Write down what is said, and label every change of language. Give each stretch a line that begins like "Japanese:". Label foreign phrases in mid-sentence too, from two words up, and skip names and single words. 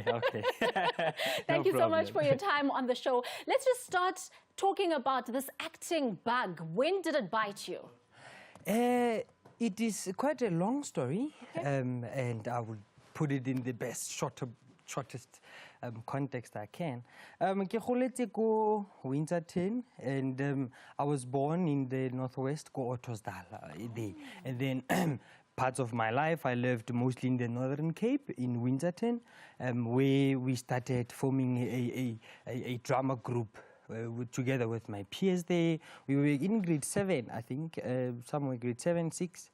English: Thank you so much for your time on the show. Let's just start talking about this acting bug. When did it bite you? It is quite a long story, and I will put it in the best, shortest context I can.
Tswana: Ke goletse ko
English: Windsor 10, and I was born in the northwest, ko Ottosdal, and then parts of my life I lived mostly in the Northern Cape in Windsor 10, where we started forming a drama group. Together with my peers there. We were in grade 7, I think, somewhere grade 7, 6.